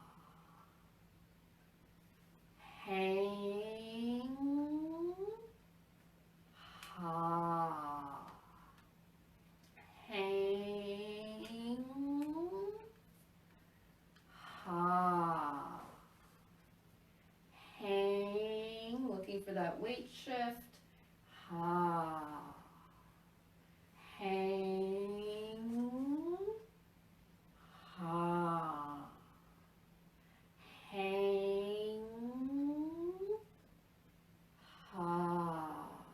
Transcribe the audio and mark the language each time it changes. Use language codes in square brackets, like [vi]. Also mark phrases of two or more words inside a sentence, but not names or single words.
[en] Hang. Ha. Hang. Ha. Hang. Looking for that weight shift. Ha. Hang. Ha. Hang. Ha.